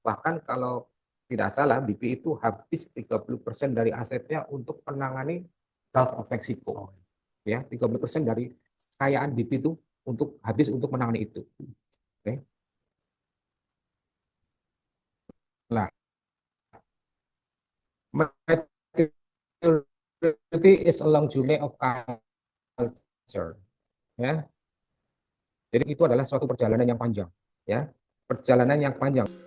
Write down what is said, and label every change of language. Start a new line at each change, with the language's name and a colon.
Indonesian: Bahkan kalau tidak salah BP itu habis 30% dari asetnya untuk menangani Gulf of Mexico. Ya 30% dari kekayaan BP itu habis untuk menangani itu. Oke.
English: Nah, maturity is a long journey of culture.
Indonesian: Ya, jadi itu adalah suatu perjalanan yang panjang. Ya, perjalanan yang panjang.